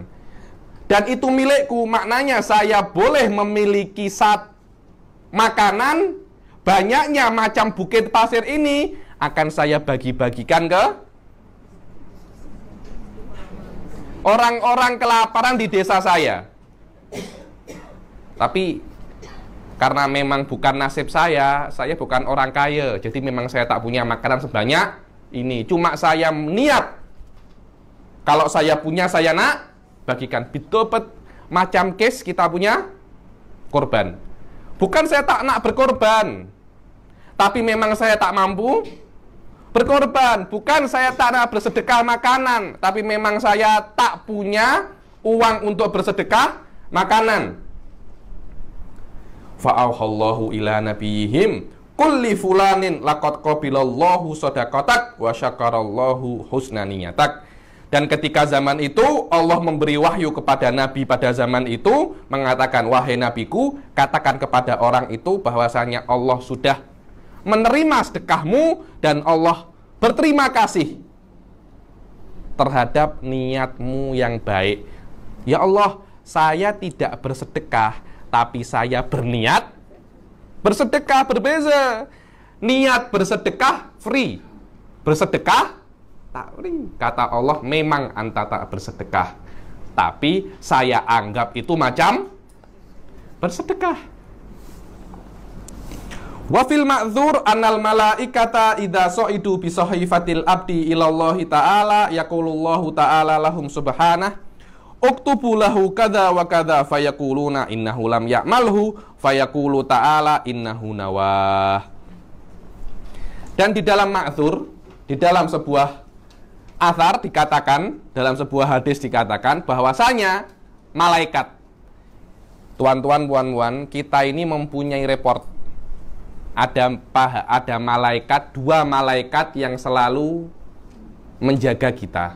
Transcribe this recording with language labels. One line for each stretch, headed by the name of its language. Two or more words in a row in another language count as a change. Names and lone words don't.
Malay: Dan itu milikku, maknanya saya boleh memiliki makanan, banyaknya macam bukit pasir ini akan saya bagi-bagikan ke orang-orang kelaparan di desa saya. Tapi karena memang bukan nasib saya bukan orang kaya, jadi memang saya tak punya makanan sebanyak ini. Cuma saya niat, kalau saya punya saya nak bagikan. Bitopet macam case kita punya korban. Bukan saya tak nak berkorban, tapi memang saya tak mampu berkorban. Bukan saya tak nak bersedekah makanan, tapi memang saya tak punya uang untuk bersedekah makanan.
Arabic: فأوحى الله إلى نبيهم قل لفلان لقد قبل الله صدقتك وشكر الله حسن نيتك.
Malay: Dan ketika zaman itu Allah memberi wahyu kepada Nabi pada zaman itu, mengatakan, wahai Nabiku, katakan kepada orang itu bahwasanya Allah sudah menerima sedekahmu dan Allah berterima kasih terhadap niatmu yang baik. Ya Allah, saya tidak bersedekah, tapi saya berniat bersedekah. Berbeza. Niat bersedekah free, bersedekah tak free. Kata Allah, memang anta tak bersedekah, tapi saya anggap itu macam bersedekah.
Arabic: وفي المأثور أن الملائكة إذا صعدوا بصحيفة العبد إلى الله تعالى يقول الله تعالى لهم سبحانه اكتبوا له كذا وكذا فيقولون إنه لم يعمله فيقول تعالى إنه نواه.
Malay: Dan di dalam ma'dzur, di dalam sebuah athar dikatakan, dalam sebuah hadis dikatakan bahwasanya malaikat, tuan-tuan, puan-puan, kita ini mempunyai report. Ada malaikat, 2 malaikat yang selalu menjaga kita.